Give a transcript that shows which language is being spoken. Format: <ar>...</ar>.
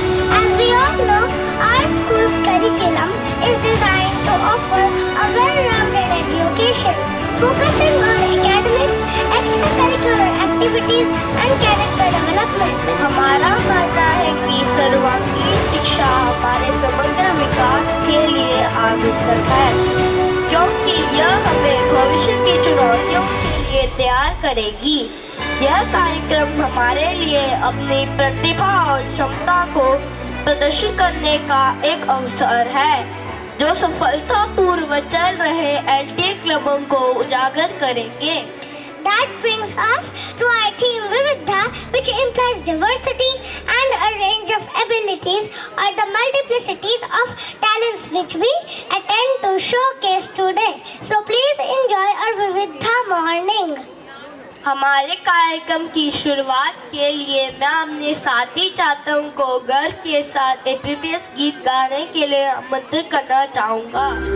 <en>As we all know, our school's curriculum is designed to offer a well-rounded education, focusing on academics, extracurricular activities, and character development.</en> <hi>हमारा मानना है कि सर्वांगीण शिक्षा हमारे समग्र विकास के लिए आवश्यक है, क्योंकि यह हमें भविष्य की चुनौतियों के लिए तैयार करेगी। यह कार्यक्रम हमारे लिए अपनी प्रतिभा और क्षमता को प्रदर्शित करने का एक अवसर है, जो सफलतापूर्वक चल रहे एलटीए क्लबों को उजागर करेंगे।</hi> <en>That brings us to our theme Vividha, which implies diversity and a range of abilities or the multiplicities of talents which we attend to showcase today. So please enjoy our Vividha morning.</en> <hi>हमारे कार्यक्रम की शुरुआत के लिए मैं अपने साथी छात्रों को गर्व के साथ एमबीबीएस गीत गाने के लिए आमंत्रित करना चाहूँगा।</hi>